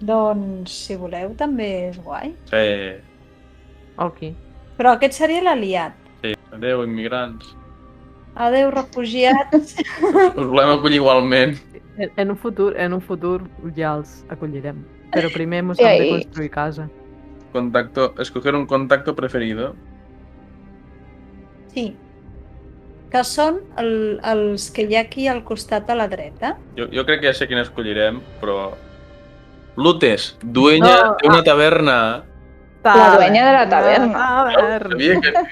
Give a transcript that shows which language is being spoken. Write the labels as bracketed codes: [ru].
[ca] Doncs, si voleu, també és guai. Sí. Ok. Però aquest seria l'aliat. Sí. Adéu, immigrants. Adeu, refugiats. Us volem acollir igualment. En un futur ja els acollirem. Però primer mos I hem de [es] ahí. [ca] construir casa. [es] Escoger un contacto preferido. [ca] Sí. Que són els que hi ha aquí al costat a la dreta. Jo crec que ja sé quin escollirem, però... [es] Lutes, dueña de una taverna. La dueña de la taverna. [ca] Sabia que...